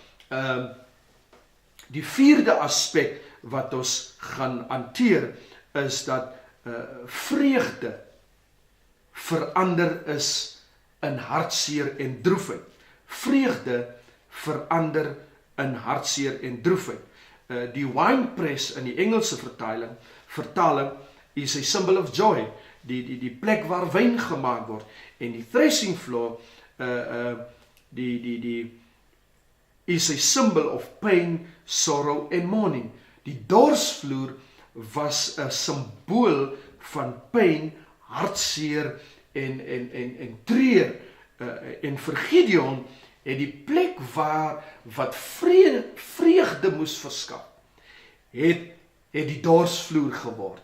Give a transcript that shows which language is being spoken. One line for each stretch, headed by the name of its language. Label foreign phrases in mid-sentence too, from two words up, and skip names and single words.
Afrikaans: Die vierde aspek wat ons gaan hanteer is dat vreugde verander is in hartseer en droefheid. Vreugde verander in hartseer en droefheid. Die winepress in die Engelse vertaling
English: is a symbol of joy,
Afrikaans: die plek waar wyn gemaak word, en die
English: threshing floor is a symbol of pain, sorrow and mourning.
Afrikaans: Die dorsvloer was 'n simbool van pyn, hartseer en treur. En vir Gideon het die plek wat vreugde moes verskaf, het die dorsvloer geword.